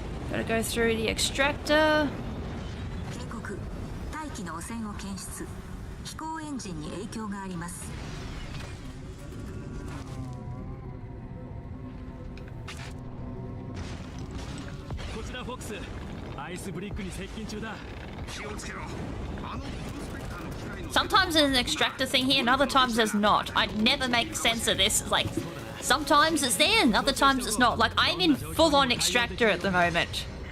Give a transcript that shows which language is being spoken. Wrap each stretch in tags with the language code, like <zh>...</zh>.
<en>Gotta go through the extractor.</en> <ja>大気の汚染を検出。飛行エンジンに影響があります。フォックス、アイスブリックに接近中だ。気をつけろ。</ja> <en>Sometimes there's an extractor thing here and other times there's not. I never make sense of this. Like, sometimes it's there and other times it's not. Like, I'm in full-on extractor at the moment.</en>